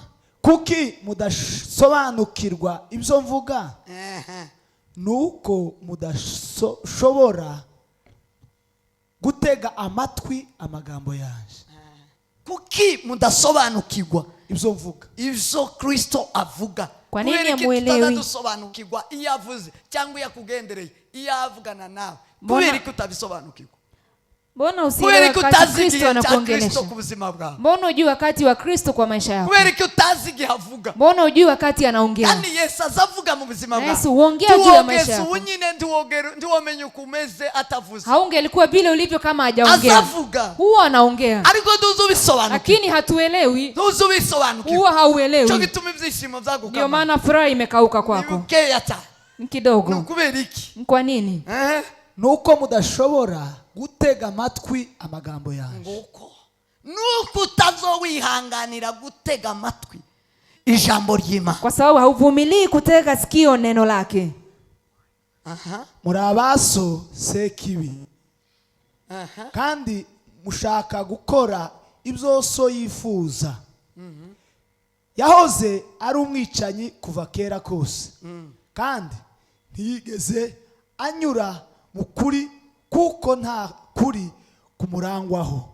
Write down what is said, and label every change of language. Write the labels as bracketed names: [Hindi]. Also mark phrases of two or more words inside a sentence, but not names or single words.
[Kinyarwanda] kuki mudasobanukirwa ibyo mvuga nuko mudashobora gutega amatwi amagambo yanje. Kuki mudasobanukirwa ibyo mvuga, ibyo Kristo avuga? [Swahili] Kwa nini amuelewi? [Kinyarwanda] Dusobanukirwa iyo avuze cyangwa yakugendereye iyo avugana nawe. Kubera ko utabisobanukirwa. [Swahili] Mbona usielewe wakati Kristo anakuongelesha? Mbona hujui wakati wa Kristo kwa maisha yako? [Kinyarwanda] Kubera ko utazi igihe avuga. [Swahili] Mbona hujui wakati anaongea? [Kinyarwanda] Kandi Yesu azavuga mu buzima bwawe. [Swahili] Yesu huongea juu ya maisha yako. [Kinyarwanda] Yesu nyine ndiwomenya ukumeze atavuze. [Swahili] Haungelikuwa vile ulivyo kama hajaongea. [Kinyarwanda] Azavuga. [Swahili] Huwa anaongea. [Kinyarwanda] Ariko ntuzubisobanukirwa. [Swahili] Lakini hatuelewi. [Kinyarwanda] Ntuzubisobanukirwa. [Swahili] Huwa hauelewi. [Kinyarwanda] Cyo gituma ibyishimo byagukama. [Swahili] Ndio maana furaha imekauka kwako. [Kinyarwanda] Nibukeya ta. [Swahili] Kidogo. [Kinyarwanda] Nukubera iki? [Swahili] Kwa nini? [Kinyarwanda] Nuko mudashobora gutega amatwi amagambo yanjye. Nuko utazowihanganira gutega amatwi ijambo ry'Imana. [Swahili] Kwa sababu hauvumilii kutega sikio neno lake. [Kinyarwanda] Muri abaso sekibi. Kandi mushaka gukora ibyo so yifuza. Yahoze ari umwicanyi kuva kera kose. Kandi ntiyigeze anyura mukuri kuko nta kuri kumurangwaho.